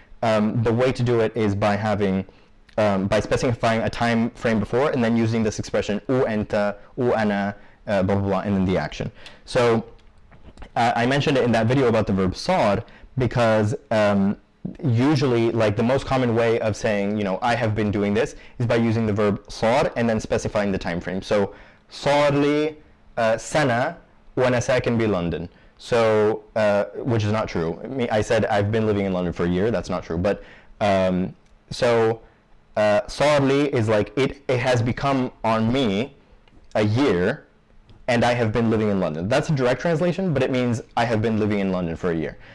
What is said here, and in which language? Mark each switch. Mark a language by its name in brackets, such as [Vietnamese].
[English] The way to do it is by having by specifying a time frame before and then using this expression u anta, u ana, blah blah blah, and then the action. So I mentioned it in that video about the verb صار because usually, like, the most common way of saying, you know, I have been doing this is by using the verb صار and then specifying the time frame. [Arabic] So صار لي سنة وأنا ساكن بلندن. [English] So which is not true. I said I've been living in London for a year. That's not true. But so [Arabic] صار لي [English] is like it has become on me a year, and I have been living in London. That's a direct translation, but it means I have been living in London for a year.